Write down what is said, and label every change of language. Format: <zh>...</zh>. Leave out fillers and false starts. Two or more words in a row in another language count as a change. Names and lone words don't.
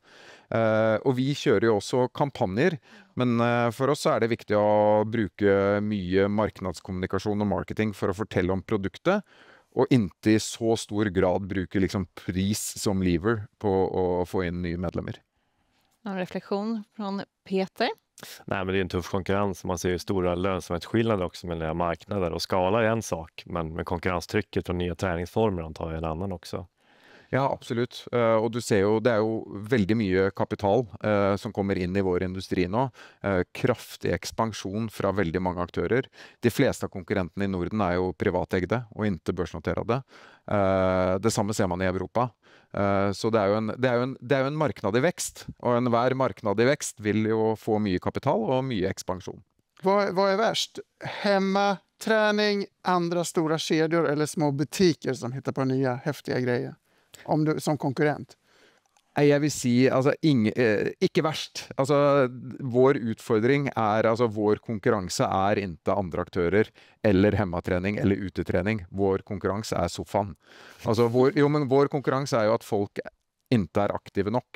<sv>Och vi kör ju också kampanjer, men för oss är det viktigt att bruka mycket marknadskommunikation och marketing för att</sv> <no>fortelle om produktet</no> <sv>och inte i så stor grad bruka liksom pris som lever på att få in nya medlemmar. En reflektion från Peter. Nej, men det är en tuff konkurrens. Man ser ju stora lönsamhetsskillnader också mellan marknader och skala är en sak, men med konkurrenstrycket från nya träningsformer antar jag en annan också.</sv> <no>Ja, absolutt. Og du ser jo, det er jo veldig mye kapital som kommer inn i vår industri nå. Kraftig ekspansjon fra veldig mange aktører. De fleste av konkurrentene i Norden er jo privateide og ikke børsnoterede. Det samme ser man i Europa. Så det er jo en marknad i vekst, og enhver marknad i vekst vil jo få mye kapital og mye ekspansjon.</no> <sv>Vad är värst? Hemmaträning, andra stora kedjor eller små butiker som hittar på nya häftiga grejer? Om du som konkurrent.</sv> <no>Jeg vil si, altså, ikke verst. Altså, vår utfordring er, altså, vår konkurranse er ikke andre aktører, eller hemmatrening, eller utetrening. Vår konkurranse er sofaen. Altså, vår konkurranse er jo at folk ikke er aktive nok.</no>